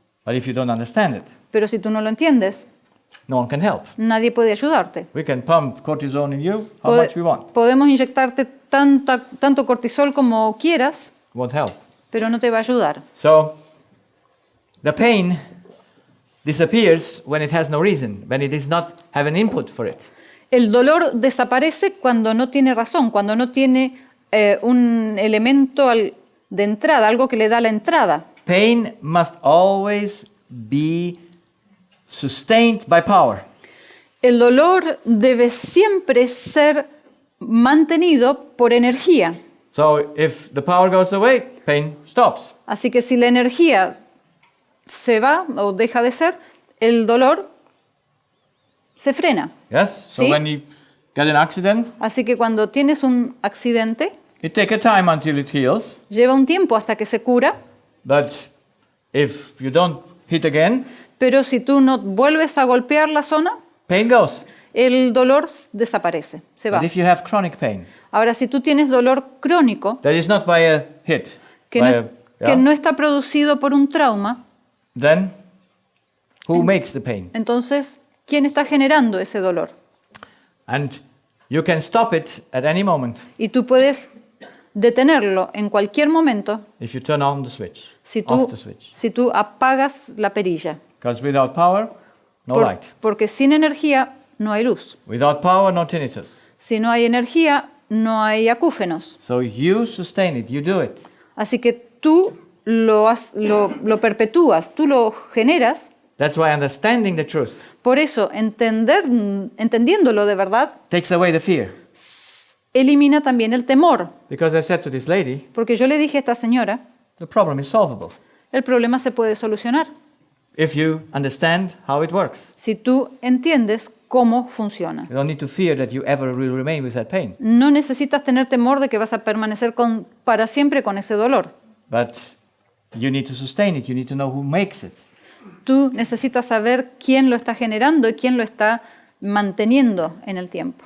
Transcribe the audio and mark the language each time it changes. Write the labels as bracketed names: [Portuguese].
[English] But if you don't understand it, [Spanish] Pero si tú no lo entiendes, [English] no one can help. [Spanish] nadie puede ayudarte. [English] We can pump cortisone in you how much we want. [Spanish] Podemos inyectarte tanto cortisol como quieras, [English] Won't help. [Spanish] pero no te va a ayudar. [English] So the pain disappears when it has no reason, when it does not have an input for it. [Spanish] El dolor desaparece cuando no tiene razón, cuando no tiene un elemento de entrada, algo que le da la entrada. [English] Pain must always be sustained by power. [Spanish] El dolor debe siempre ser mantenido por energía. [English] So if the power goes away, pain stops. [Spanish] Así que si la energía se va o deja de ser, el dolor se frena. [English] Yes? So [Spanish] Sí. [English] when you get an accident, [Spanish] Así que cuando tienes un accidente, [English] it takes a time until it heals. [Spanish] lleva un tiempo hasta que se cura, [English] But if you don't hit again, [Spanish] pero si tú no vuelves a golpear la zona, [English] pain goes. [Spanish] el dolor desaparece, se va. [English] But if you have chronic pain, [Spanish] Ahora, si tú tienes dolor crónico, [English] that is not by a hit, [Spanish] que [English] by [Spanish] no, a- que [English] yeah, [Spanish] no está producido por un trauma, [English] then who makes the pain? [Spanish] entonces, ¿quién está generando ese dolor? [English] And you can stop it at any moment [Spanish] Y tú puedes detenerlo en cualquier momento [English] if you turn on the switch, [Spanish] si [English] off the switch. [Spanish] si tú apagas la perilla. [English] Because without power, no light. [Spanish] Porque sin energía no hay luz. [English] Without power, no tinnitus. [Spanish] Si no hay energía, no hay acúfenos. [English] So you sustain it, you do it. [Spanish] Así que tú lo perpetúas, tú lo generas. [English] That's why understanding the truth [Spanish] Por eso, entendiéndolo de verdad, [English] takes away the fear. [Spanish] elimina también el temor. [English] Because I said to this lady, [Spanish] Porque yo le dije a esta señora, [English] the problem is solvable [Spanish] el problema se puede solucionar [English] if you understand how it works. [Spanish] si tú entiendes cómo funciona. [English] You don't need to fear that you ever will remain with that pain. [Spanish] No necesitas tener temor de que vas a permanecer para siempre con ese dolor. [English] But you need to sustain it. You need to know who makes it. [Spanish] Tú necesitas saber quién lo está generando y quién lo está manteniendo en el tiempo.